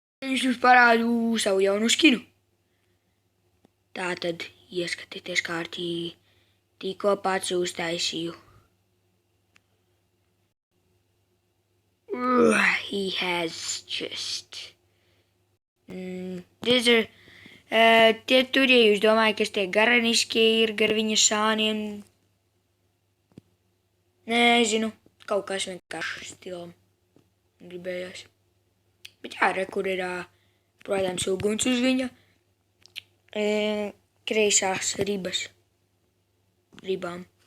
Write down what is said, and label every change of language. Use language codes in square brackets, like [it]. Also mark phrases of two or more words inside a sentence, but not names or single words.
[lv] viņš jums parādu savu jaunu skinu. Tātad ieskatieties kārtīgi, tikko pats uztaisīju. [en] He has just... [lv] Tur, ja jūs domājat, kas tie garaniškie ir gar viņa šāniem, nezinu, kaut kas vienkārši stilam gribējās. Bet jā, re, kur ir, protams, uguns uz viņa kreisās ribām.